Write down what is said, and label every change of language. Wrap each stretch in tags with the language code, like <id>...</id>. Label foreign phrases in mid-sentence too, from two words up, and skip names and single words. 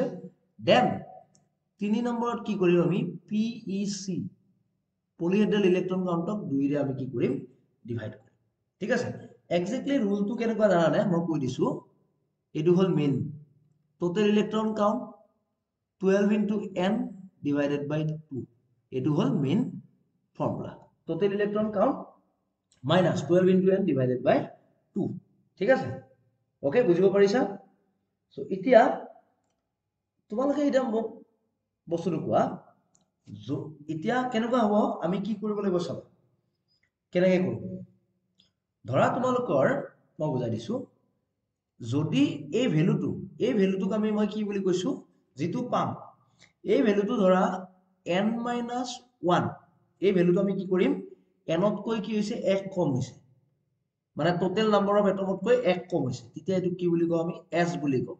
<as>Then 3 নম্বৰত কি কৰিম আমি, PEC,</as> <en>polyhedral electron count</en> <as>ক 2 ৰে আমি কি কৰিম, ডিভাইড কৰিম। ঠিক আছে, এক্স্যাক্টলি রুলটো কেনেকুৱা জানানে, মই কৈ দিছো, এটো হল</as> <en>main total electron count 12 into N divided by 2,</en> <as>এটো হল মেইন ফর্মুলা,</as> <en>total electron count minus 12 into N divided by 2।</en> <as>ঠিক আছে, ওকে, বুঝিব পাৰিছা? সো এতিয়া তোমালোকে এটা মোক বস্তুটো কোৱা, এতিয়া কেনেকুৱা হ'ব, আমি কি কৰিব লাগিব চাবা, কেনেকৈ কৰিম। ধৰা তোমালোকৰ মই বুজাই দিছো, যদি এই ভ্যালুটোক আমি মই কি বুলি কৈছো, যেটো পাম এই ভ্যালুটো ধৰা N-1, এই ভ্যালুটো আমি কি কৰিম, N তকৈ কি হৈছে 1 কম হৈছে, মানে</as> <en>total number of atomতকৈ</en> <as>1 কম হৈছে, তেতিয়া এটো কি বুলি কওঁ আমি, S বুলি কওঁ।</as>